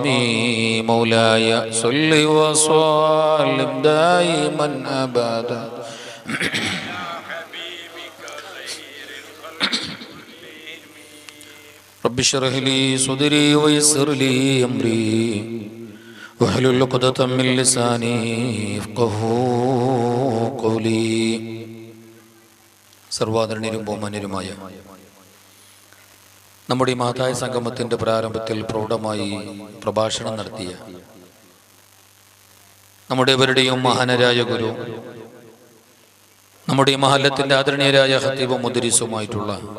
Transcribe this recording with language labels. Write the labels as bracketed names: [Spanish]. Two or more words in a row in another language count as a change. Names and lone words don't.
[Arabic] مولاي صل وسلم دائما أبدا رب اشرح لي صدري ويسر لي أمري واحلل عقدة من لساني يفقهوا قولي. [Malayalam] സർവാദരണീയരും ബഹുമാന്യരുമായ നമ്മുടെ ഈ മഹത്തായ സംഗമത്തിൻ്റെ പ്രാരംഭത്തിൽ പ്രൗഢമായി പ്രഭാഷണം നടത്തിയ നമ്മുടെ ഇവരുടെയും മഹാനരായ ഗുരു, നമ്മുടെ ഈ മഹല്ലത്തിൻ്റെ ആദരണീയരായ ഖത്തീബും മുദരിസുമായിട്ടുള്ള